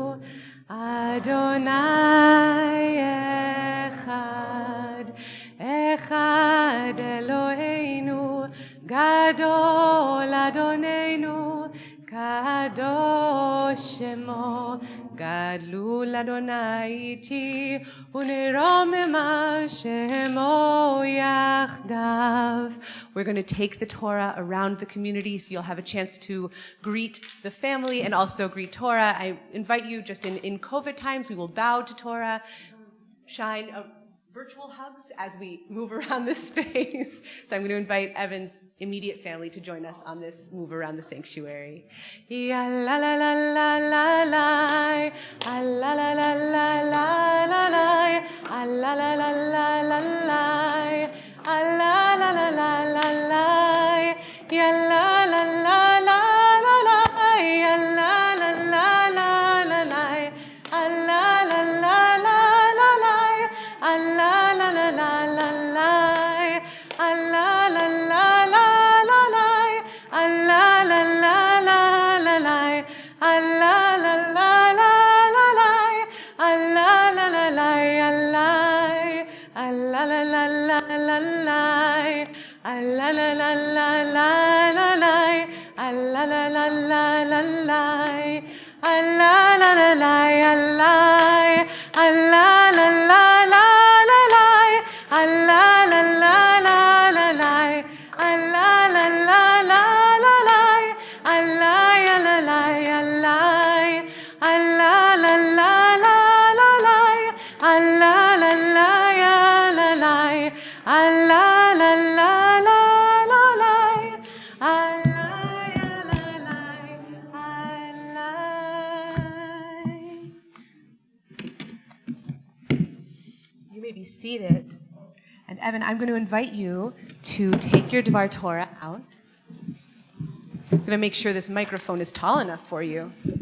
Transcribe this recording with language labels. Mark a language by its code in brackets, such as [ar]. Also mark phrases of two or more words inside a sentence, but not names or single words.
[he] אדוני אחד, אחד אלוהינו, גדול אדונינו, קדוש שמו, גדלו אדוני אתי, ונרוממה שמו יחדיו. [en] We're going to take the Torah around the community so you'll have a chance to greet the family and also greet Torah. I invite you, just in COVID times, we will bow to Torah, shine virtual hugs as we move around this space. So I'm going to invite Evan's immediate family to join us on this move around the sanctuary. Ya la la la la la la, la la la la la la la, la la la la la la la, la la la la la la, ya la la la la la la, ya la la la la la la, la la la la. Allah la la la la la, Allah la la la la la, Allah la la la la la, Allah la la la la la, Allah la la la la, Allah la la la la la, Allah la la la la la la, Allah la la la la la, Allah la la la la, Allah la la. Allah la la la la la, Allah la la la la la, Allah ya la la ya la, Allah la la la la la, Allah la la ya la la, Allah la la la la la, Allah ya la la, Allah. You may be seated. And Evan, I'm going to invite you to take your [he] דבר תורה [en] out. I'm going to make sure this microphone is tall enough for you.